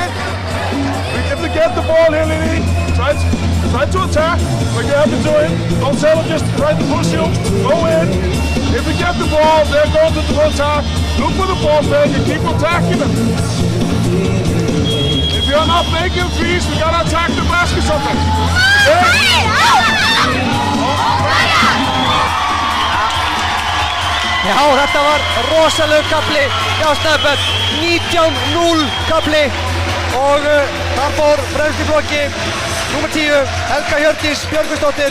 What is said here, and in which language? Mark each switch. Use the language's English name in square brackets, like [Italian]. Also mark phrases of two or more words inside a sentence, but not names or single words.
[English] If we get the ball here, Lily, try to attack like you have been doing. Don't settle, just try to push you. Go in. If we get the ball, they're going to the attack. Look for the ball fake and keep attacking them. If you're not making threes, we gotta attack the basket something. [Icelandic] Já, þetta var rosalegur kafli hjá Snæfell. 19-0 kafli. Og þar fór fremst í flokki númer 10, Helga Hjördís Björgvinsdóttir.